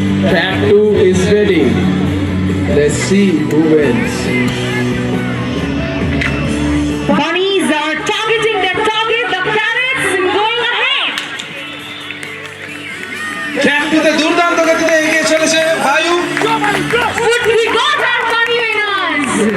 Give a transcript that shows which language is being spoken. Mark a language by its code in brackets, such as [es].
[en] Track 2 is ready. Let's see who wins. Bunnies are targeting their target, the parrots going ahead. [bn] Track 2 তে দুর্দান্ত গতিতে এগিয়ে চলেছে বায়ু। [en] We got our bunny winners.